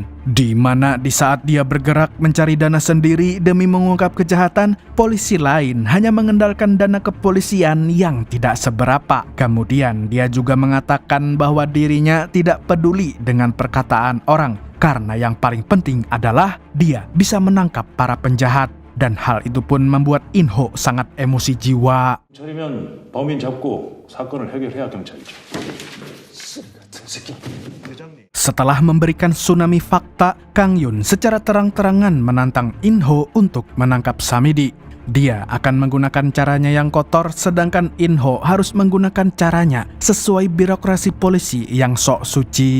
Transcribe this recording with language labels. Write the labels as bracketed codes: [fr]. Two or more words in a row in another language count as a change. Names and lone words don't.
[id] Di mana di saat dia bergerak mencari dana sendiri demi mengungkap kejahatan, polisi lain hanya mengandalkan dana kepolisian yang tidak seberapa. Kemudian dia juga mengatakan bahwa dirinya tidak peduli dengan perkataan orang, karena yang paling penting adalah dia bisa menangkap para penjahat. Dan hal itu pun membuat In Ho sangat emosi jiwa. [ko] 경찰이면 범인 잡고 사건을 해결해야 경찰이죠. [id] Setelah memberikan tsunami fakta, Kang Yun secara terang-terangan menantang In Ho untuk menangkap Samidi. Dia akan menggunakan caranya yang kotor, sedangkan In Ho harus menggunakan caranya sesuai birokrasi polisi yang sok suci.